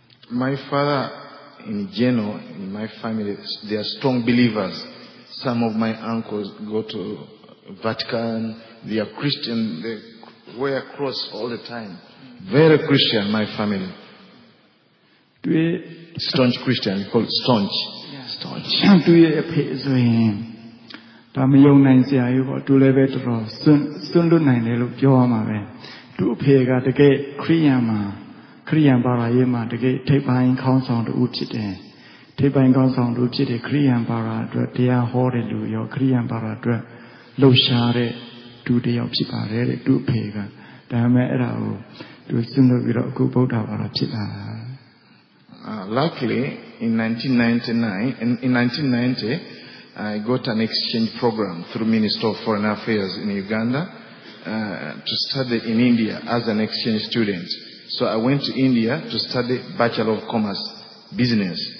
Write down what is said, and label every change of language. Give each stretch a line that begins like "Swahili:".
English: My father in general in my family they are strong believers. Some of my uncles go to Vatican. They are Christian. They wear cross all the time. Very Christian, my family. Staunch Christian, called staunch. Staunch.
Burmese: သူရဲ့အဖေဆိုရင်ဒါမယုံနိုင်စရာကြီးပေါ့သူလည်းပဲတော်တော်စွန့်လွတ်နိုင်တယ်လို့ပြောရမှာပဲသူ့အဖေကတကယ်ခရိယန်ဘာသာရေးမှာတကယ်ထိပ်ပိုင်းခေါင်းဆောင်တူဖြစ်တယ် ထိပ်ပိုင်းကောင်းဆောင်တို့ဖြစ်တဲ့ခရိယန်ဘာသာအတွက်တရားဟောတဲ့လူရောခရိယန်ဘာသာအတွက်လှုပ်ရှားတဲ့သူတယောက်ဖြစ်ပါတယ်တဲ့သူ့အဖေကဒါပေမဲ့အဲ့ဒါကိုသူစွန့်လွတ်ပြီးတော့အခုဗုဒ္ဓဘာသာဖြစ်လာတာ
English: Luckily in 1990 I got an exchange program through Ministry of Foreign Affairs in Uganda to study in India as an exchange student. So I went to India to study Bachelor of Commerce Business.